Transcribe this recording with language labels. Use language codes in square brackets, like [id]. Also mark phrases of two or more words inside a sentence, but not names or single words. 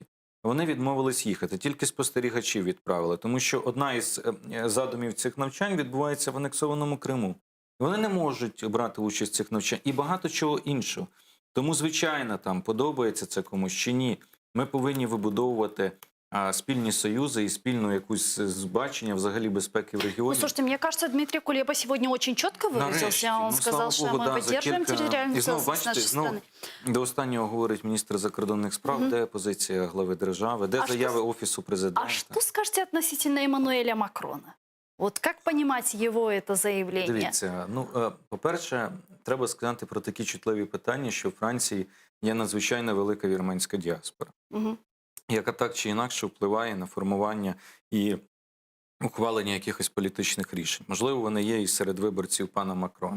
[uk] Вони відмовились їхати, тільки спостерігачів відправили, тому що одна із задумів цих навчань відбувається в анексованому Криму. Вони не можуть брати участь в цих навчаннях і багато чого іншого. Тому, звичайно, там подобається це комусь чи ні. Ми повинні вибудовувати спільні союзи и спільну якусь бачення взагалі безпеки в регіоні. [ru] Ну, слушайте, мне кажется, Дмитрий Кулеба сегодня очень четко выразился. Он сказал, что мы поддерживаем территориальную целостность нашей страны. [uk] До останнього говорить міністр закордонних справ, де позиція глави держави, де заяви Офісу президента. [ru] А что скажете относительно Эммануэля Макрона? Вот как понимать его это заявление? [uk] Дивіться, ну, по-перше, треба сказати про такі чутливі питання, що в Франції є надзвичайно велика вірменська діаспора, яка так чи інакше впливає на формування і ухвалення якихось політичних рішень. Можливо, вони є і серед виборців пана Макрона.